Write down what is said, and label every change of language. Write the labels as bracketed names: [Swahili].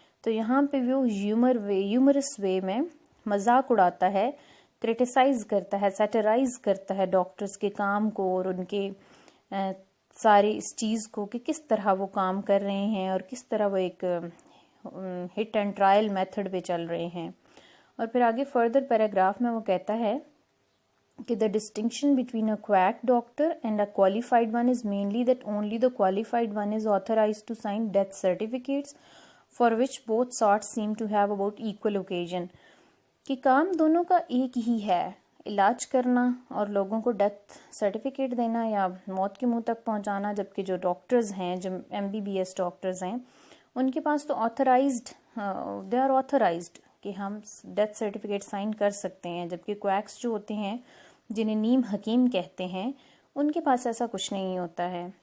[Urdu] تو یہاں پہ وہ ہیومرس وے میں مذاق اڑاتا ہے, کرٹیسائز کرتا ہے, سیٹرائز کرتا ہے ڈاکٹرز کے کام کو اور ان کے سارے اس چیز کو کہ کس طرح وہ کام کر رہے ہیں اور کس طرح وہ ایک [English] hit and trial method [Urdu] پہ چل رہے ہیں. اور پھر آگے فردر پیراگراف میں وہ کہتا ہے کہ [English] the distinction between a quack doctor and a qualified one is mainly that only the qualified one is authorized to sign death certificates for which both sorts seem to have about equal occasion. [Urdu] کہ کام دونوں کا ایک ہی ہے, علاج کرنا اور لوگوں کو ڈیتھ سرٹیفکیٹ دینا یا موت کے منہ تک پہنچانا, جبکہ جو ڈاکٹرز ہیں, جو MBBS ڈاکٹرز ہیں, ان کے پاس تو آتھرائزڈ, [English] they are authorized [Urdu] کہ ہم ڈیتھ سرٹیفکیٹ سائن کر سکتے ہیں, جبکہ کویکس جو ہوتے ہیں جنہیں نیم حکیم کہتے ہیں ان کے پاس ایسا کچھ نہیں ہوتا ہے.